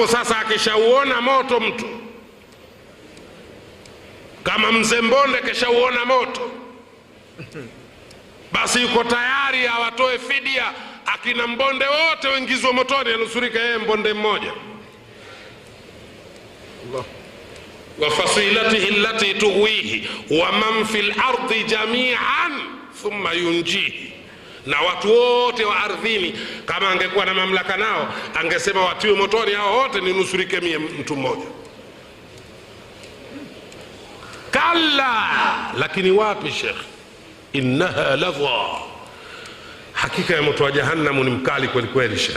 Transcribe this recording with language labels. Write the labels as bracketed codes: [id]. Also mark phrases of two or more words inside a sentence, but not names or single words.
[sw] Sasa akishauona moto mtu kama mzee Mbonde keshauona moto, basi yuko tayari awatoe fidia akina Mbonde wote waingizwe motoni anusurika yeye Mbonde mmoja. [ar] وفصيلته التي تؤويه ومن في الأرض جميعا ثم ينجيه, [sw] na watu wote wa ardhini kama angekuwa na mamlaka nao angesema watiwe motoni hao wote ninusurike mie mtu mmoja. Kalla, lakini wapi Sheikh, [ar] إنها لظى, [sw] hakika ya moto wa Jahannam ni mkali kweli kweli Sheikh.